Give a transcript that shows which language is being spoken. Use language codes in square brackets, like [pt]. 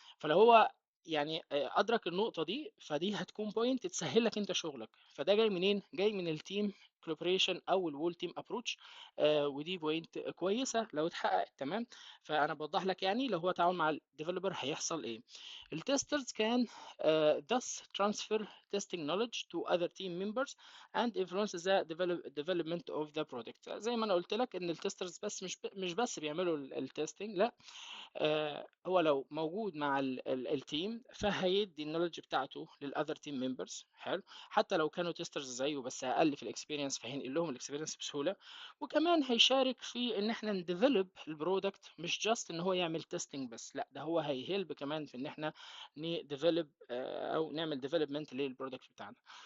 [ar] فلو هو يعني ادرك النقطه دي، فدي هتكون بوينت تسهل لك انت شغلك. فده جاي منين؟ جاي من التيم كولابوريشن او الوول تيم ابروتش. ودي بوينت كويسه لو اتحققت. تمام. فانا بوضح لك يعني لو هو تعاون مع الديفلوبر هيحصل ايه. التسترز كان [en] thus transfer testing knowledge to other team members and influence the development of the product. [ar] زي ما انا قلت لك ان التسترز بس مش بس بيعملوا التستنج، لا، هو لو موجود مع التيم فهيدي النولج بتاعته للاذر تيم ممبرز. حلو. حتى لو كانوا تيسترز زيه بس اقل في الاكسبيرينس، فهينقل لهم الاكسبيرينس بسهوله. وكمان هيشارك في ان احنا نديفلوب البرودكت، مش جاست ان هو يعمل تيستنج بس، لا، ده هو هيهلب كمان في ان احنا نديفلوب او نعمل ديفلوبمنت للبرودكت بتاعنا.